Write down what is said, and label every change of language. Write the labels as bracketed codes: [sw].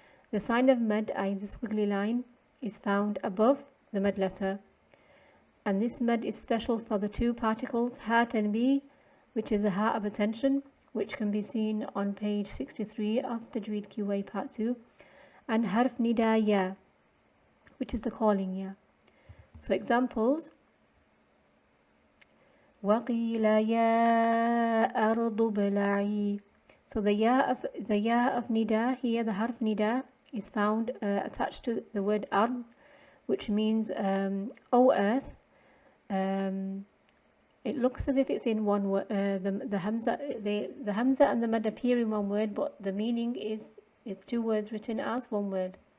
[en] The sign of Mad, i.e. the squiggly line, is found above the Mad letter, And this mad is special for the two particles ha and b, which is a ha of attention, which can be seen on page 63 of Tajweed QA Part 2, and harf nida ya, which is the calling ya. So examples: [ar] وَقِيلَ يَا أَرْضُ بْلَعِي. [en] So the ya of nida here, the harf nida, is found attached to the word ard, which means O earth. It looks as if it's in one word. The hamza and the mad appear in one word, but the meaning is two words written as one word.